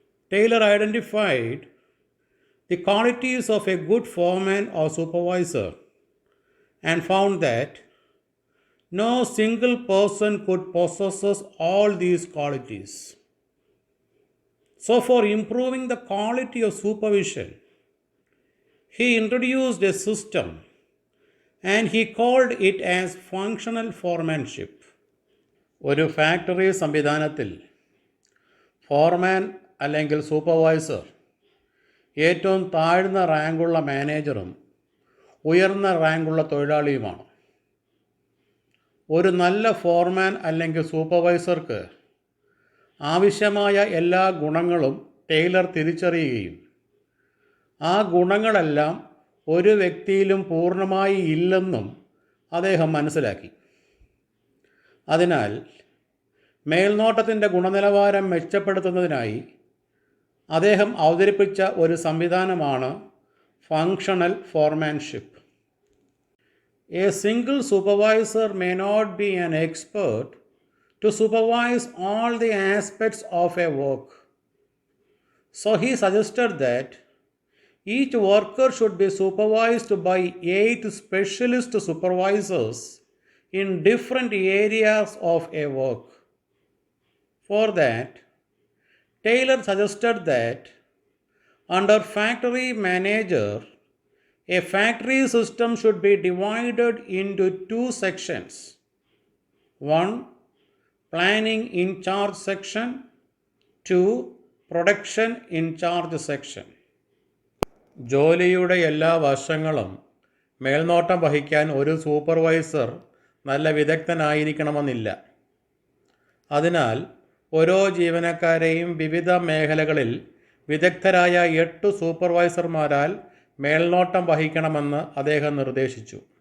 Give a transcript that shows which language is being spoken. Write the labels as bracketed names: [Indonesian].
[English] Taylor identified the qualities of a good foreman or supervisor and found that no single person could possess all these qualities. So, for improving the quality of supervision, he introduced a system and he called it as functional foremanship. [Malayalam] ഒരു factory സംവിധാനത്തിൽ ഫോർമാൻ അല്ലെങ്കിൽ supervisor ഏറ്റവും താഴ്ന്ന റാങ്കുള്ള മാനേജറും ഉയർന്ന റാങ്കുള്ള തൊഴിലാളിയുമാണ്. ഒരു നല്ല ഫോർമാൻ അല്ലെങ്കിൽ സൂപ്പർവൈസർക്ക് ആവശ്യമായ എല്ലാ ഗുണങ്ങളും ടൈലർ തിരിച്ചറിയുകയും ആ ഗുണങ്ങളെല്ലാം ഒരു വ്യക്തിയിലും പൂർണ്ണമായി ഇല്ലെന്നും അദ്ദേഹം മനസ്സിലാക്കി. അതിനാൽ മേൽനോട്ടത്തിൻ്റെ ഗുണനിലവാരം മെച്ചപ്പെടുത്തുന്നതിനായി അദ്ദേഹം അവതരിപ്പിച്ച ഒരു സംവിധാനമാണ് functional foremanship. [English] A single supervisor may not be an expert to supervise all the aspects of a work. So he suggested that each worker should be supervised by 8 specialist supervisors in different areas of a work. For that, Taylor suggested that under factory manager, a factory system should be divided into 2 sections. 1. Planning in charge section. 2. Production in charge section. [Malayalam] ജോലിയുടെ എല്ലാ വശങ്ങളും മേൽനോട്ടം വഹിക്കാൻ ഒരു supervisor നല്ല വിദഗ്ധനായിരിക്കണമെന്നില്ല. അതിനാൽ ഓരോ ജീവനക്കാരെയും വിവിധ മേഖലകളിൽ വിദഗ്ധരായ 8 സൂപ്പർവൈസർമാരാൽ മേൽനോട്ടം വഹിക്കണമെന്ന് അദ്ദേഹം നിർദ്ദേശിച്ചു.